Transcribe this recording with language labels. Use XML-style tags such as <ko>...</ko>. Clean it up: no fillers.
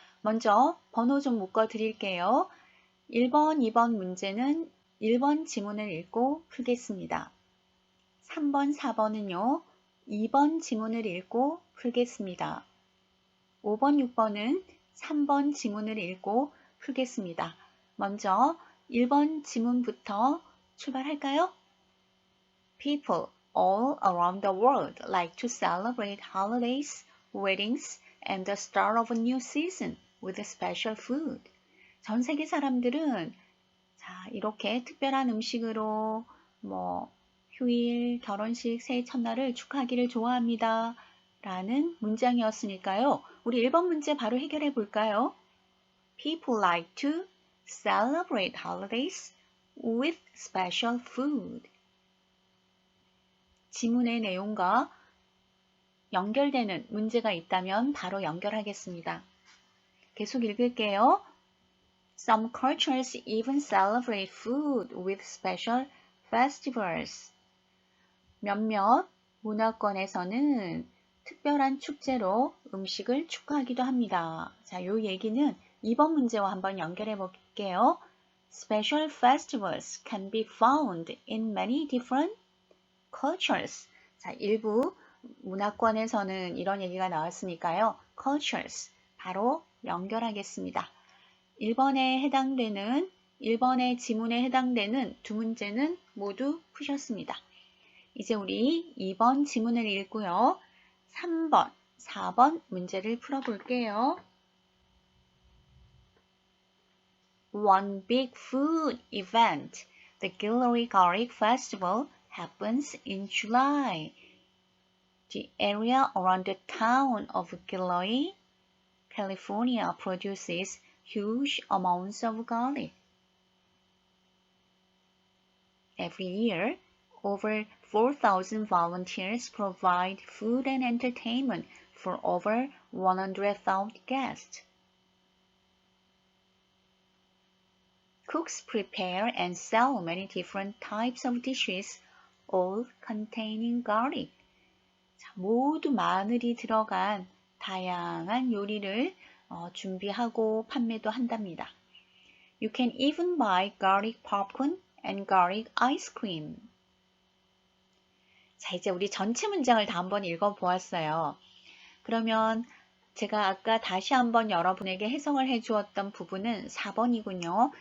<ko>먼저 번호 좀 묶어 드릴게요. 1번, 2번 문제는 1번 지문을 읽고 풀겠습니다. 3번, 4번은요. 2번 지문을 읽고 풀겠습니다. 5번, 6번은 3번 지문을 읽고 풀겠습니다. 먼저 1번 지문부터 출발할까요?</ko> <en>People all around the world like to celebrate holidays, weddings, and the start of a new season with special food.</en> <ko>전 세계 사람들은 자, 이렇게 특별한 음식으로 휴일, 결혼식, 새해 첫날을 축하하기를 좋아합니다. 라는 문장이었으니까요. 우리 1번 문제 바로 해결해 볼까요?</ko> <en>People like to celebrate holidays with special food.</en> <ko>지문의 내용과 연결되는 문제가 있다면 바로 연결하겠습니다. 계속 읽을게요.</ko> <en>Some cultures even celebrate food with special festivals.</en> <ko>몇몇 문화권에서는 특별한 축제로 음식을 축하하기도 합니다. 자, 요 얘기는 2번 문제와 한번 연결해 볼게요.</ko> <en>Special festivals can be found in many different cultures.</en> <ko>자, 일부 문화권에서는 이런 얘기가 나왔으니까요. cultures 바로 연결하겠습니다. 1번의 지문에 해당되는 두 문제는 모두 푸셨습니다. 이제 우리 2번 지문을 읽고요. 3번, 4번 문제를 풀어볼게요.</ko> <en>One big food event, the Gilroy Garlic Festival, happens in July. The area around the town of Gilroy, California produces huge amounts of garlic. Every year, over 4,000 volunteers provide food and entertainment for over 100,000 guests. Cooks prepare and sell many different types of dishes, all containing garlic.</en> <ko>자, 모두 마늘이 들어간 다양한 요리를 준비하고 판매도 한답니다.</ko> <en>You can even buy garlic popcorn and garlic ice cream.</en> <ko>자, 이제 우리 전체 문장을 다 한번 읽어보았어요. 그러면 제가 아까 다시 한번 여러분에게 해석을 해주었던 부분은 4번이군요.</ko>